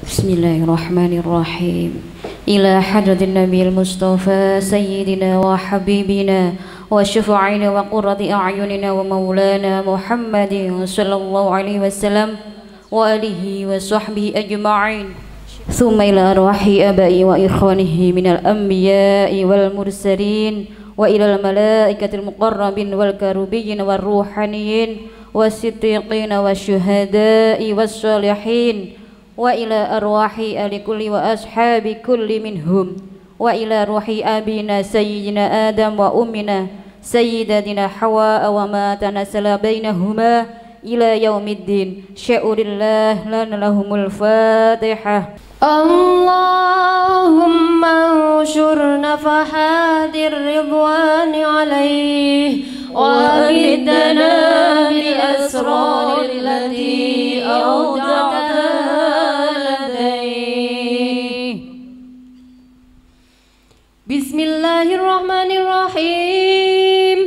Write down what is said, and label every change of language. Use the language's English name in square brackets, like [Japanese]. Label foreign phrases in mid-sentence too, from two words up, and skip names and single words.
[Arabic] بسم الله الرحمن الرحيم إلى حضرة النبي المصطفى سيدنا وحبيبنا وشفيعنا وقرة أعيننا ومولانا محمد صلى الله عليه وسلم وعلى آله وصحبه أجمعين. ثم إلى أرواح آبائه وإخوانه من الأنبياء والمرسلين وإلى الملائكة المقربين والكروبيين والروحانيين والصديقين والشهداء والصالحين وإلى أرواح أهل كل وأصحاب كل منهم وإلى روح أبينا سيدنا آدم وأمنا سيدتنا حواء وما تناسل بينهما إلى يوم الدين. سر الله لنا لهم الفاتحة. اللهم انشر نفحات الرضوان عليه وأمدنا بالأسرار التي أودعت بسم الله الرحمن الرحيم.